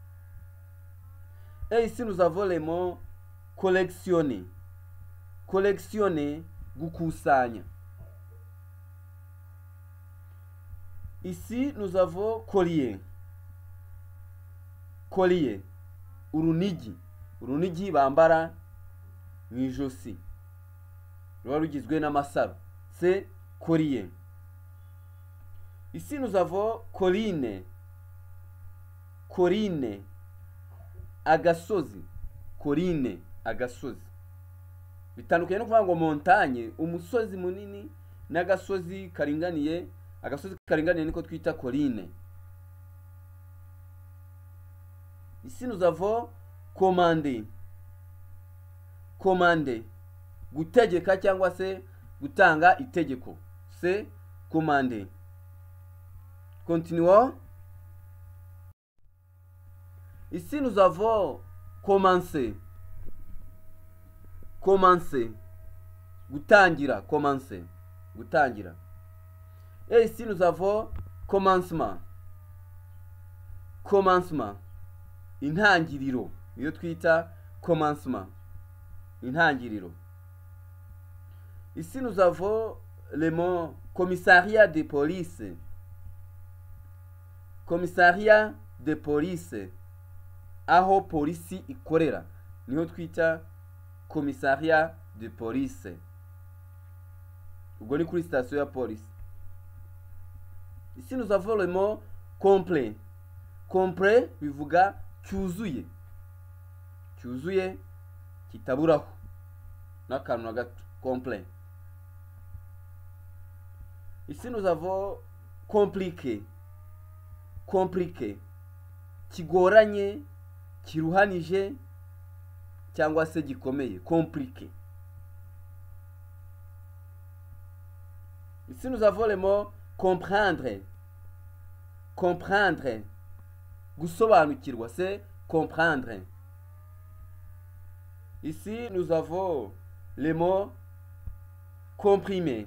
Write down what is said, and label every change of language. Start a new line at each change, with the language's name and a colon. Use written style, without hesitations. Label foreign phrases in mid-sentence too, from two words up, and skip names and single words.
French: Et ici nous avons le mot collectionner.
Kinyarwanda: Collectionner, gukusanya.
French: Ici nous avons collier. Collier,
Kinyarwanda: urunigi. Urunigi bambara mu ijosi ruba rugizwe n'amasaro.
French: C'est collier. Ici nous avons colline. Colline,
Kinyarwanda: agasozi. Colline, agasozi. Bitandukanye no kuvuga ngo montagne, umusozi munini, n'agasozi karinganiye. Agasozi karinganiye niko twita colline.
French: Ici nous avons commander. Commander,
Kinyarwanda: gutegeka cyangwa se gutanga itegeko.
French: C'est commander. Continuons. Ici nous avons commencer.
Kinyarwanda: Commencer, gutangira. Commencer, gutangira.
French: Et ici nous avons commencement. Commencement,
Kinyarwanda: intangiriro niyo twita commencement, intangiriro.
French: Ici nous avons le mot commissariat de police. Commissariat de police,
Kinyarwanda: aho polisi ikorera niho twita
French: commissariat de police.
Kinyarwanda: Ubwo ni kuri station ya police.
French: Ici nous avons le mot complet.
Kinyarwanda: Complet bivuga cyuzuye. Cyuzuye kitaburaho n'akantu na gato.
French: Complet. Ici nous avons compliqué. Compliqué,
Kinyarwanda: kigoranye, kiruhanije cyangwa se gikomeye,
French: compliqué. Ici nous avons le mot comprendre. Comprendre, gusobanukirwa, c'est comprendre. Ici nous avons le mot comprimer.